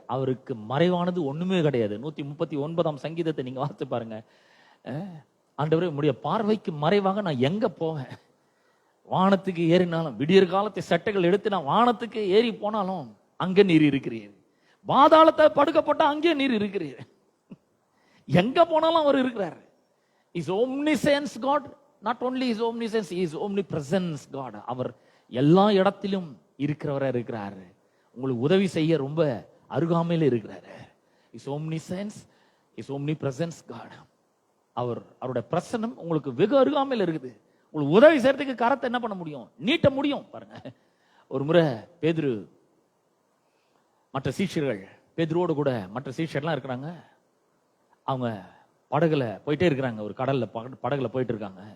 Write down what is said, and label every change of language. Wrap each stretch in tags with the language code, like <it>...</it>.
<ta>அவருக்கு மறைவானது ஒண்ணுமே கிடையாது. 139ஆம் சங்கீதத்தை நீங்க வாசித்து பாருங்க. ஆண்டவரே, உம்முடைய பார்வைக்கு மறைவாக நான் எங்க போவேன்? வானத்துக்கு ஏறினாலும், விடியற் காலத்தை சட்டைகள் எடுத்து நான் வானத்துக்கு ஏறி போனாலும் அங்க நீர் இருக்கிறீர். பாதாளத்தை படுக்கப்பட்ட அங்கே நீர் இருக்கிறீர். எங்க போனாலும் அவர் இருக்கிறார்.</ta> <en>Is omniscience God. not only is omniscience, he is omnipresence God.</en> <ta>அவர் எல்லா இடத்திலும் இருக்கிறவரா இருக்கிறார். உங்களுக்கு உதவி செய்ய ரொம்ப அருகாமையில் இருக்கிறாரு.</ta> <en>Is omniscience, is omnipresence God.</en> <ta>அவருடைய பிரசன்னம் உங்களுக்கு வெகு அருகாமையில் இருக்குது. உங்களுக்கு உதவி செய்யறதுக்கு கரத்தை என்ன பண்ண முடியும்? நீட்ட முடியும். பாருங்க, ஒரு முறை பேதுரு மற்ற சீஷர்கள், பேதுருவோடு கூட மற்ற சீஷர்லாம் இருக்கிறாங்க. அவங்க படகுல போயிட்டே இருக்கிறாங்க. ஒரு கடல்ல படகுல போயிட்டு இருக்காங்க.</ta>